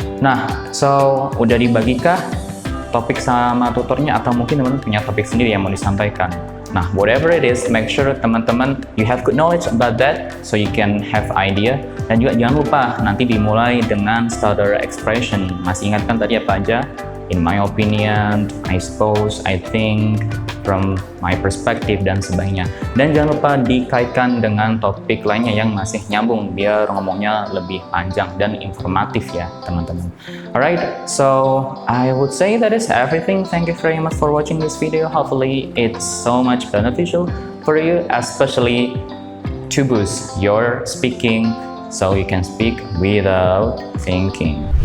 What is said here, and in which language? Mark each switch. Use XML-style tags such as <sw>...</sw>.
<id>Nah, so udah dibagikah topik sama tutornya, atau mungkin teman-teman punya topik sendiri yang mau disampaikan?</id> <en>Nah, whatever it is, make sure teman-teman you have good knowledge about that so you can have idea.</en> <id>Dan juga jangan lupa nanti dimulai dengan stutter expression. Masih ingat kan tadi apa aja? In my opinion, I suppose, I think, from my perspective, dan sebagainya. Dan jangan lupa dikaitkan dengan topik lainnya yang masih nyambung biar ngomongnya lebih panjang dan informatif ya teman-teman.</id> <en>Alright, so I would say that is everything. Thank you very much for watching this video. Hopefully it's so much beneficial for you, especially to boost your speaking so you can speak without thinking.</en>